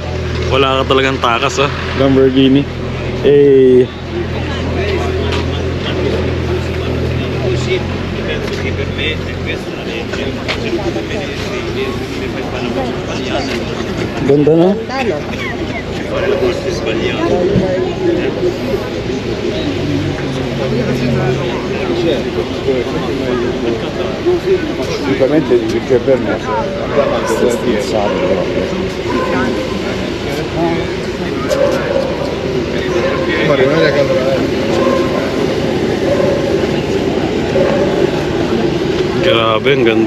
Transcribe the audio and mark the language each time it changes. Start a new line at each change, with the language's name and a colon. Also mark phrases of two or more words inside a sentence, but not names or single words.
Filipino: Wala ka talagang takas oh. Lamborghini. Eh. Ganda no? Ganda, no?
Italian: Assolutamente perché per me abbiamo
Filipino: Grabe, ang ganda.